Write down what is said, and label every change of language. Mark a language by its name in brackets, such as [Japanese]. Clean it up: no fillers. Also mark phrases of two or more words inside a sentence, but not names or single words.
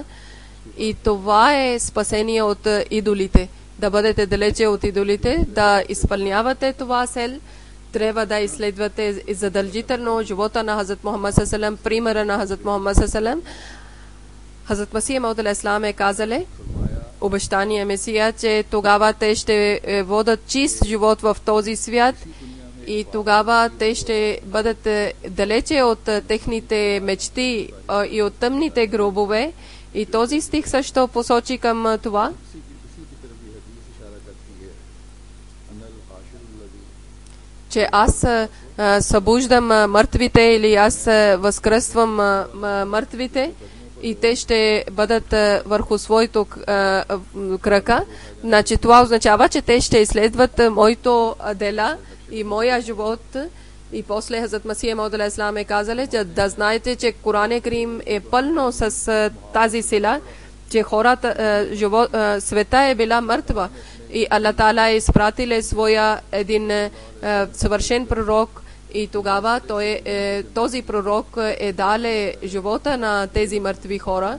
[Bulgarian] И това е спасение от идолите. Да бъдете далече от идолите, да изпълнявате това цел. Трябва да изследвате задължително живота на Хазрат Мухаммад салалаху, примера на Хазрат Мухаммад салалаху. Хазрат Масих Мауд [Arabic] عليه السلام [Bulgarian] е казале, обещание Месия, че тогава те ще водят чист живот в този свят и тогава те ще бъдат далече от техните мечти и от тъмните гробове. И този стих също посочи към това, че аз събуждам мъртвите или аз възкръсвам мъртвите и те ще бъдат върху своето крака. Значи това означава, че те ще изследват моето дела и моя живот. И после Хазрат Масих Мауд [Arabic] عليه السلام [Bulgarian] е казали, че да знаете, че Коран Карим е пълно с тази сила, че хората, света е била мъртва и Аллах Таала е изпратил своя един съвършен пророк и тогава този пророк е дале живота на тези мъртви хора.